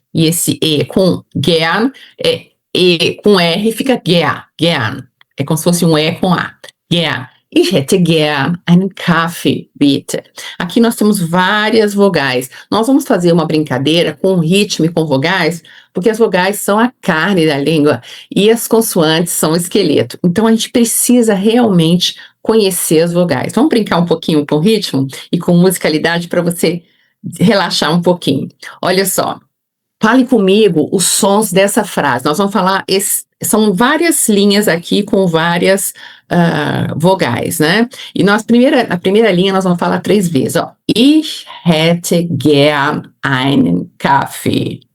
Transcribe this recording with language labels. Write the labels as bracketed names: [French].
[Portuguese] E esse E com gern, E com R fica gern. É como se fosse um E com A. Gern. [German] Ich hätte gern einen Kaffee, bitte. [Portuguese] Aqui nós temos várias vogais. Nós vamos fazer uma brincadeira com ritmo e com vogais, porque as vogais são a carne da língua e as consoantes são o esqueleto. Então a gente precisa realmente conhecer as vogais. Vamos brincar um pouquinho com ritmo e com musicalidade para você relaxar um pouquinho. Olha só. Fale comigo os sons dessa frase. Nós vamos falar, são várias linhas aqui com várias vogais, né? E na primeira linha nós vamos falar 3 vezes, ó. [German] Ich hätte gern einen Kaffee.